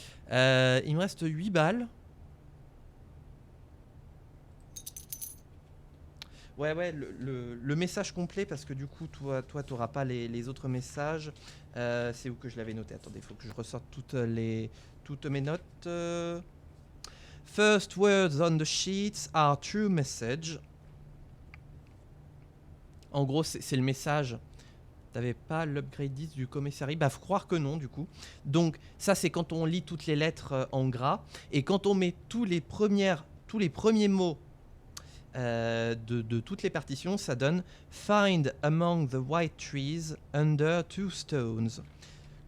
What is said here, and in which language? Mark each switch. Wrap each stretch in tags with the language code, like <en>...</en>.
<fr>Il me reste 8 balles. Ouais, le message complet, parce que du coup, toi t'auras pas les autres messages. C'est où que je l'avais noté? Attendez, il faut que je ressorte toutes mes notes.</fr> <en>First words on the sheets are true message.</en> <fr>En gros, c'est le message. T'avais pas l'upgrade 10 du commissariat? Bah, faut croire que non, du coup. Donc, ça, c'est quand on lit toutes les lettres en gras. Et quand on met tous les premiers mots de toutes les partitions, ça donne «</fr> <en>Find among the white trees under two stones ».</en>